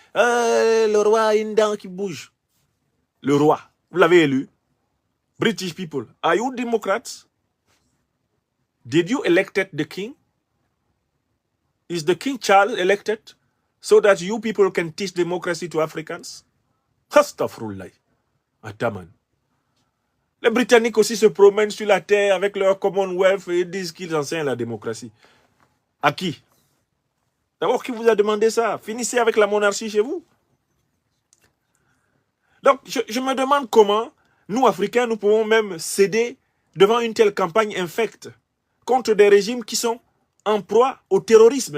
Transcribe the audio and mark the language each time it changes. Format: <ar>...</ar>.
<fr>Le roi a une dent qui bouge. Le roi, vous l'avez élu.</fr> <en>British people, are you Democrats? Did you elected the king? Is the King Charles elected so that you people can teach democracy to Africans?</en> <ar>Astaghfirullah. Ataman.</ar> <fr>Les Britanniques aussi se promènent sur la terre avec leur Commonwealth et disent qu'ils enseignent la démocratie. À qui? D'abord, qui vous a demandé ça? Finissez avec la monarchie chez vous. Donc, je me demande comment nous, Africains, nous pouvons même céder devant une telle campagne infecte contre des régimes qui sont en proie au terrorisme.</fr>